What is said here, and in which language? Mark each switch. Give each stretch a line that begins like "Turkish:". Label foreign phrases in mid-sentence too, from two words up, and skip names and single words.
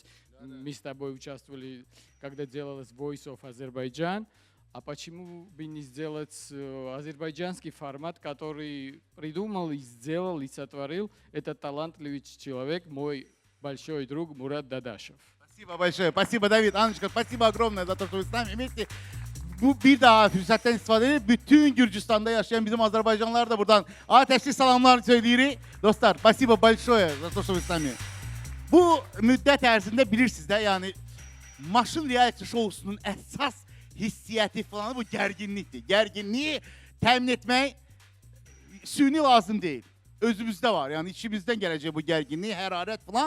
Russian: Мы с тобой участвовали, когда делалось Voice of Azerbaijan. А почему бы не сделать азербайджанский формат, который придумал и сделал, и сотворил этот талантливый человек, мой большой друг Мурат Дадашев. Спасибо большое. Спасибо, Давид. Анночка, спасибо огромное за то, что вы с нами вместе.
Azerbaijani: Bu bir daha fürsətten istifadə edib, bütün Gürcüstanda yaşayan bizim Azərbaycanlılar da buradan ateşli salamlar söyləyirik. Dostlar,
Russian: спасибо большое за то, что вы с nami.
Azerbaijani: Bu müddət ərzində bilirsiniz də, yəni Maşın Reality Show'sunun əsas hissiyyəti falan bu gərginlikdir. Gərginliyi təmin etmək süni lazım deyil. Özümüzdə var, yəni içimizdən gələcək bu gərginlik, hərarət falan.